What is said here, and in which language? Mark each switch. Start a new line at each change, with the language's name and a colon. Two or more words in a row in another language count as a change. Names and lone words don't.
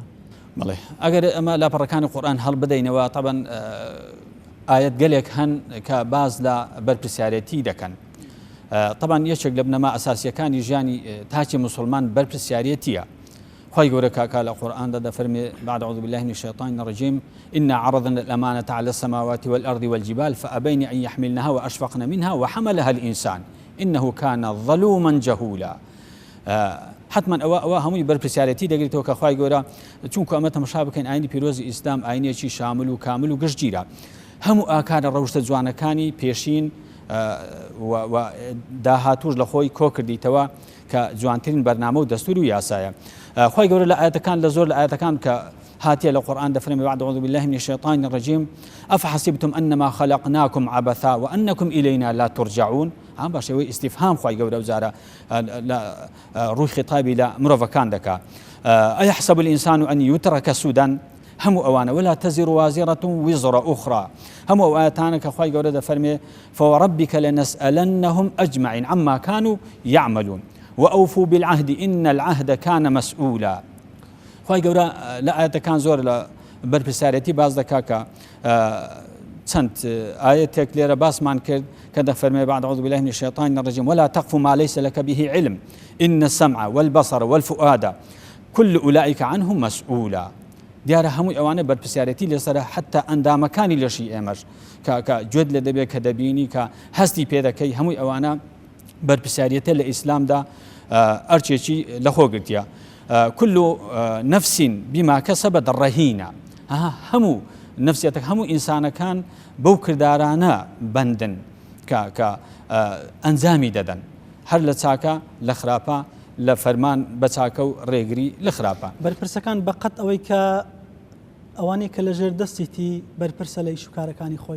Central Kurdish: بەڵێ ئەگەر ئەمە لاپەڕەکانی قورئان هەڵ بدەینەوە طبعاً ئاەت گەلێک هەن کە باز لە بەرپرسیارەتی دەکەن. طبعاً یەکێک لە بنەما ئەساسیەکانی ژیانی تاچی مسلمان بەرپرسیارەتیە. خی گەورە کاکا لە قورئان دەفەرمێ
Arabic: بعد أعوذ بالله من الشيطان الرجيم إنا عرضنا الأمانة على السماوات والأرض والجبال فأبين أن يحملنها وأشفقن منها وحملها الإنسان إنه كان ظلوما جهولا.
Central Kurdish: حتما ئەوە هەمووی بەرپرسیارەتی دەگرێتەوە کە خی گەورە چونکە ئەمە تەماشا بکەین ئاینی پیرۆزی ئیسلام ئاینێکی شامل و کامل و گشتگیرە. هەموو ئاکارە ڕەوشتە جوانەکانی پێشین و داهاتوش لە خۆی کۆ کردیتەوە کە جوانترین بەرنامە و دەستور و یاسایە. خی گەورە لە ئاەتەکان لە زۆر لە ئاەتەکان کە هاتیە لە قورئان دەفەرمێ
Arabic: بعد أعوذ بالله من الشيطان الرجيم أفحسبتم أنما خلقناكم عبثا وأنكم إلينا لا ترجعون.
Central Kurdish: ئەم باشەوەی ئیسیفهام خی گەورە وزارە ڕووی خطابی لە مرۆڤەکان دەکا.
Arabic: أيحسب الإنسان أن يترك سدى
Central Kurdish: هەموو ئەوانە
Arabic: ولا تزر وازرة وزر أخرى.
Central Kurdish: هەموو ئەو ئاەتانە کە خی گەورە دەفەرمێ
Arabic: فوربك لنسألنهم أجمعين عما كانوا يعملون وأوفوا بالعهد إن العهد كان مسؤولا.
Central Kurdish: خی گەورە لە ئاەتەکان زۆر لە بەرپرسیارەتی باز دەکا کە چەند ئاەتێک لێرە باسمان کرد کە دەفەرمێ
Arabic: بعد أعوذ بالله من الشيطان الرجيم ولا تقف ما ليس لك به علم إن السمع والبصر والفؤاد كل أولئك عنه مسؤولا.
Central Kurdish: دیارە هەمووی ئەوانە بەرپرسیارەتی لەسەر حتا ئەندامەکانی لەشی ئێمەش کە گوێت لە دەبێت کە دەبینی کە هەستی پێ دەکەی هەمووی ئەوانە بەرپرسیارەتە لە ئیسلامدا ئەرچێکی لەخۆ گرتیە.
Arabic: كل نفس بما كسبت رهينة.
Central Kurdish: هەموو نفسیەتە هەموو ئینسانەکان بەو کردارانە بەندن کە ئەنجامی دەدەن هەر لە چاکە لە خراپە لە فەرمان بە چاکە و ڕێگری لە خراپە. بەرپرسەکان بەقەت ئەوەی کە ئەوانەی کە لەژێر دەستیتی بەرپرسە لە ئیشوکارەکانی خۆی